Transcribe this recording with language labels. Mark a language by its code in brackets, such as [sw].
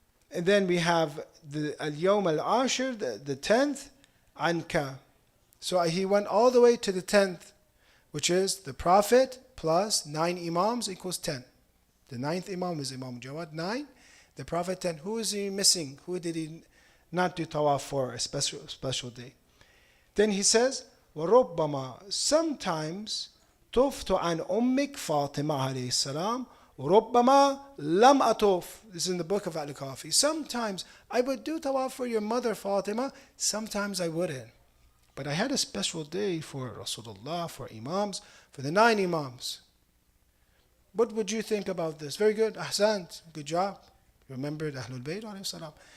[en] And then we have the Al-Yawm al-Ashir, the 10th, Anka. So he went all the way to the 10th, which is the Prophet plus 9 Imams equals 10. The 9th Imam is Imam Jawad, 9. The Prophet, 10. Who is he missing? Who did he not do tawaf for a special day? Then he says, [ar] وَرُبَّمَا [en] Sometimes [ar] طُفْتُ عَنْ أُمِّكْ فَاطِمَةَ alayhi salam وَرُبَّمَا لَمْ أَطُوف. [en] This is in the book of Al-Kafi. Sometimes I would do tawaf for your mother Fatima, sometimes I wouldn't. But I had a special day for Rasulullah, for Imams, for the 9 Imams. What would you think about this? Very good. Ahsant. Good job. Remembered Ahlul Bayt alayhi salam.